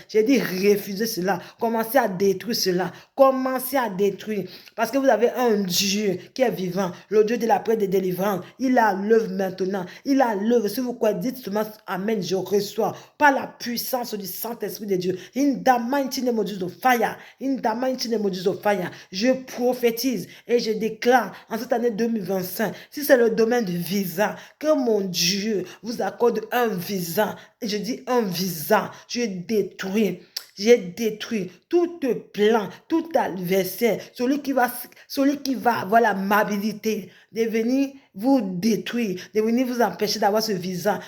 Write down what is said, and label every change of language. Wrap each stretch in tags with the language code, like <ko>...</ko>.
<fr>J'ai dit refusez cela, commencez à détruire cela, commencez à détruire, parce que vous avez un Dieu qui est vivant, le Dieu de la paix et de délivrance. Il a l'œuvre maintenant, il a l'œuvre. Si vous croyez, dites seulement amen, je reçois, par la puissance du Saint-Esprit de Dieu.</fr> <en>In the mighty name of Jesus, fire, in the mighty name of Jesus, fire.</en> <fr>Je prophétise et je déclare en cette année 2025, si c'est le domaine du visa, que mon Dieu vous accorde un visa. Et je dis un visa, je détruis. J'ai détruit tout plan, tout adversaire, celui qui va avoir l'amabilité de venir vous détruire, de venir vous empêcher d'avoir ce visa.</fr>